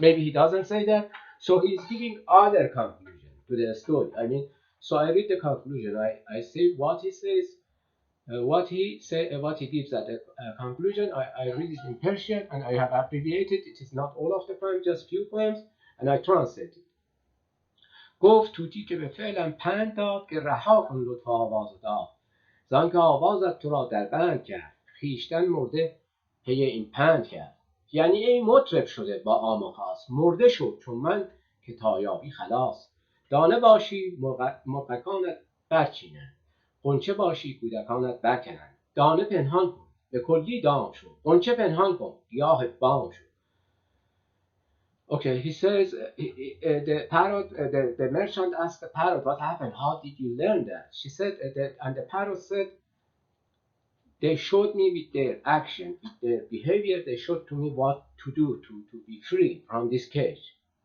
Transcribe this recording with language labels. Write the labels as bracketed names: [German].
[English] Maybe he doesn't say that, so he's giving other conclusion to the story. I mean, so I read the conclusion. I say what he says, what he gives at the conclusion. I read it in Persian, and I have abbreviated. It is not all of the poems, just few poems, and I translate it. [Persian] گفت طوطی که به فعلم پند داد که رها کن لطف آواز داد زان که آوازت تو را در بند کرد خویشتن مرده پی این پند کرد. یعنی ای مطرب شده با عام و خاص، مرده شو چون من که تا یابی خلاص. دانه باشی مرغکانت برچینند، غنچه باشی کودکانت برکنند. دانه پنهان کن به کلی دام شو، غنچه پنهان کن گیاه بام شو. [English] Okay, he says, the parrot, the merchant asked the parrot, what happened? How did you learn that? She said, and the parrot said, they showed me with their action, with their behavior, they showed to me what to do to be free from this cage.